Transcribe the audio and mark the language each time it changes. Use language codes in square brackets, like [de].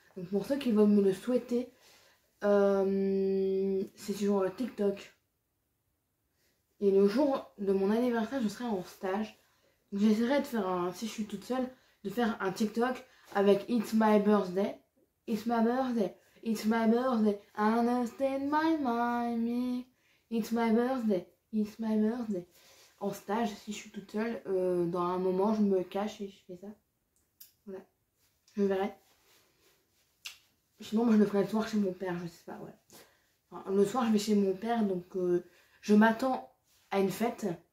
[fr] Donc pour ceux qui veulent me le souhaiter, c'est sur TikTok. Et le jour de mon anniversaire, je serai en stage. Donc j'essaierai de faire si je suis toute seule, de faire un TikTok avec [en] It's my birthday. It's my birthday. It's my birthday, understand my mind, it's my birthday, it's my birthday. [fr] En stage, si je suis toute seule, dans un moment, je me cache et je fais ça. Voilà. Je verrai. Sinon, moi, je le ferai le soir chez mon père, je sais pas, ouais. Enfin, le soir, je vais chez mon père, donc je m'attends à une fête.